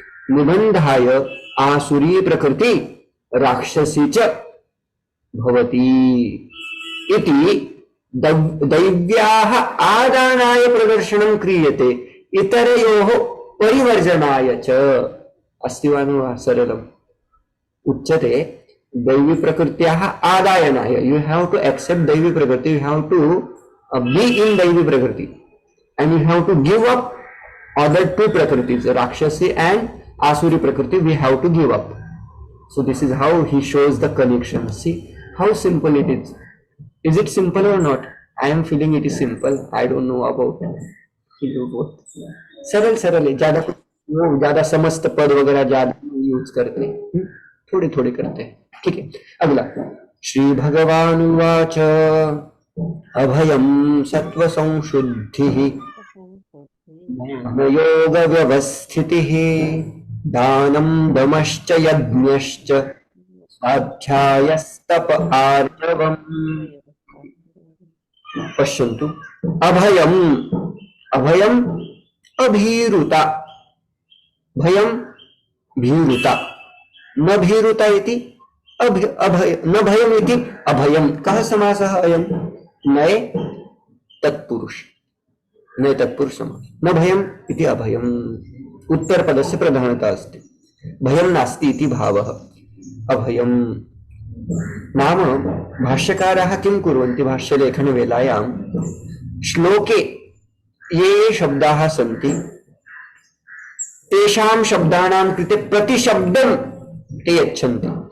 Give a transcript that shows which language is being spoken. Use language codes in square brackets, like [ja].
[sa] निबंधाय आसुरी प्रकृति राक्षसी च भवति इति दैव्याः आदानाय प्रदर्शनं क्रियते, इतरयोः परिवर्जनाय च। अस्ति वा न वा? सरलम् उच्यते दैवी प्रकृत्याः आदायनाय। [en] You have to accept दैवी प्रकृति, you have to be in दैवी प्रकृति, and you have to give up other two prakritis, Rakshasi and Asuri prakriti. We have to give up. So this is how he shows the connection. See how simple it is. Is it simple or not? I am feeling it is simple. I don't know about you both. [hi] सरल है, ज्यादा समस्त पद वगैरह ज्यादा use करते हैं, थोड़े थोड़े करते हैं। ठीक है, अगला [sa] श्री भगवान उवाच अभयं सत्व संशुद्धिः योग व्यवस्थितिः दानं दमश्च यज्ञश्च स्वाध्यायस्तप आर्जवम्। पश्यन्तु, अभयम्, अभयम् अभीरुता, भयं भीरुता, न भीरुता इति अभय, न भयम् इति अभयम्। कः समासः अयम्? नए तत्पुरुष, नए तत्पुरुष समास। न भयम् इति अभयम्, उत्तरपदस्य प्रधानता अस्ति। भयं नास्ति इति भावः। अभयम् नाम भाष्यकाराः किं कुर्वन्ति, भाष्यलेखनवेलायां श्लोके ये शब्दाः सन्ति तेषां शब्दानां कृते प्रतिशब्दं ते यच्छन्ति।